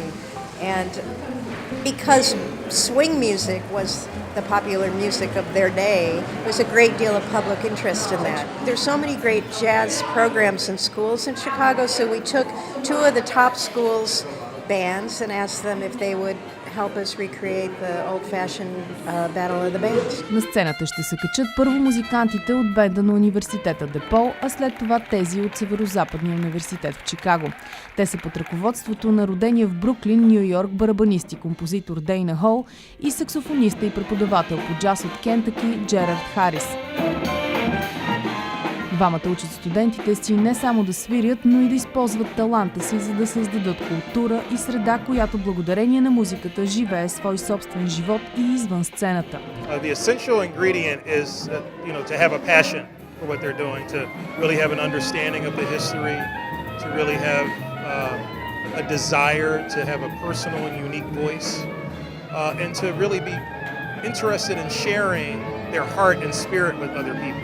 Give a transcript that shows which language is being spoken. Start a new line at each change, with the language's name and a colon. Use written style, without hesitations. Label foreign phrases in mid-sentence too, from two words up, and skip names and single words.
English: And because swing music was the popular music of their day, there's a great deal of public interest in that. There's so many great jazz programs in schools in Chicago, so we took two of the top schools' bands and asked them if they would help us recreate the old-fashioned Battle of the Bands.
Bulgarian: На сцената ще се качат първо музикантите от бенда на университета Депол, а след това тези от Северо-Западния университет в Чикаго. Те са под ръководството на родения в Бруклин, Ню Йорк, барабанист и композитор Дейна Хол и саксофониста и преподавател по джаз от Кентъки Джерард Харис. Двамата учат студентите си не само да свирят, но и да използват таланта си, за да създадат култура и среда, която благодарение на музиката живее свой собствен живот и извън сцената.
English: The essential ingredient is to have a passion for what they're doing, to really have an understanding of the history, to really have a desire to have a personal and unique voice, and to really be interested in sharing their heart and spirit with other people.